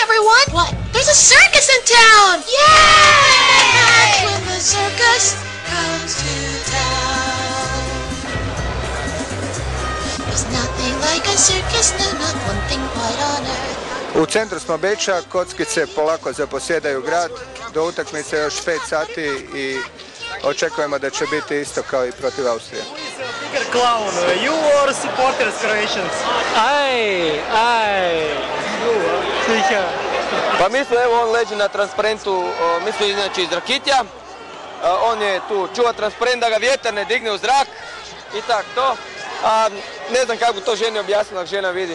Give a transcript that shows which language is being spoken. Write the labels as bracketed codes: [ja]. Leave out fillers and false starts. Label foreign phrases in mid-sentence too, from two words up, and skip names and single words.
[en] everyone! What? There's a circus in town! Yay! That's when the circus comes to town. There's nothing like a circus, no, not one thing quite on earth. [hr] U centru smo Beča, kockice polako zaposjedaju grad, do utakmice još 5 sati i očekujemo da će biti isto kao i protiv Austrije. [en] Bigger clown, you or supporters Croatians? [hr] Pa mi smo, evo, on leži na transparentu, mi smo inače iz Rakitja, on je tu čuva transparent da ga vjetar ne digne u zrak i tak to. A ne znam kako to ženi objasnila, ako žena vidi.